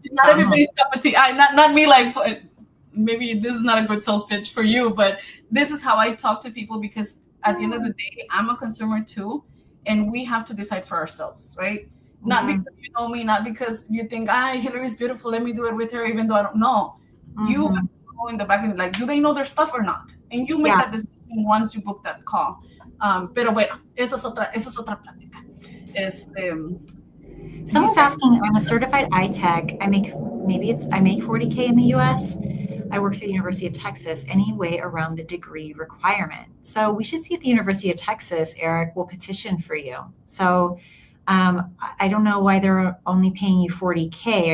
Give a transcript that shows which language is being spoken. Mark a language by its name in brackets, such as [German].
[English] Not everybody's cup of tea. Not me like, maybe this is not a good sales pitch for you, but this is how I talk to people because at the end of the day, I'm a consumer too. And we have to decide for ourselves, right? Not because you know me, not because you think, Hillary's beautiful, let me do it with her, even though I don't know. You have to go in the back and like, do they know their stuff or not? And you make that decision once you book that call. [Spanish] Pero bueno, esa es otra plática. [English] Someone's asking, I'm a certified iTech. I make 40K in the US. I work for the University of Texas. Any way around the degree requirement? So we should see if the University of Texas, Eric, will petition for you. So I don't know why they're only paying you 40K.